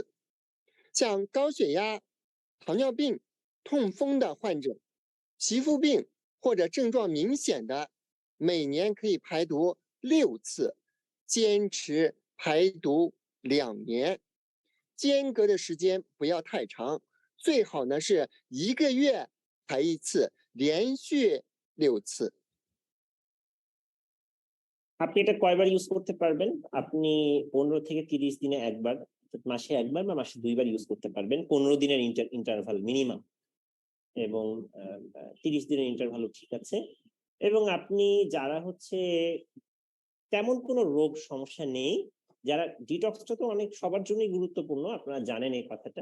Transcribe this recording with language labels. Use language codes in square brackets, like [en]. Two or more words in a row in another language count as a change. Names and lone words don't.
[zh] 像高血压、糖尿病、痛风的患者，皮肤病或者症状明显的，每年可以排毒6次，坚持排毒2年，间隔的时间不要太长，最好呢是1个月排1次，连续6次。 [bn] আপনি এটা কয়বার ইউজ করতে পারবেন? আপনি 15 থেকে 30 দিনে একবার, মাসে একবার বা মাসে 2বার ইউজ করতে পারবেন। 15 দিনের [en] interval minimum, [bn] এবং 30 দিনের ইন্টারভালও ঠিক আছে। এবং আপনি যারা হচ্ছে তেমন কোনো রোগ সমস্যা নেই, যারা ডিটক্সটা তো অনেক সবার জন্যই গুরুত্বপূর্ণ, আপনারা জানেন এই কথাটা।